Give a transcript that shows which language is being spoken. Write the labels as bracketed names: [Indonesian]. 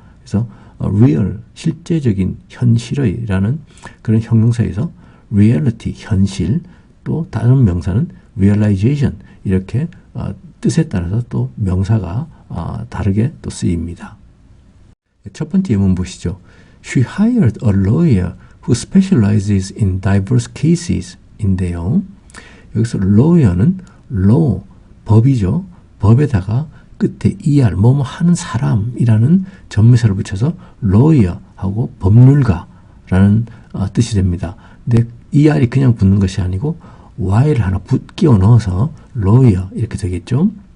[Korean] 그래서 real, 실제적인, 현실의 라는 그런 형용사에서 reality, 현실, 또 다른 명사는 realization 이렇게 뜻에 따라서 또 명사가 다르게 또 쓰입니다. 첫 번째 예문 보시죠. [English] She hired a lawyer who specializes in diverse cases [Korean] 인데요. 여기서 lawyer는 law, 법이죠. 법에다가 끝에 er, 뭐뭐 하는 사람이라는 전미사를 붙여서 lawyer하고 법률가라는 뜻이 됩니다. 근데 er이 그냥 붙는 것이 아니고 y를 하나 끼워 넣어서 lawyer 이렇게 되겠죠.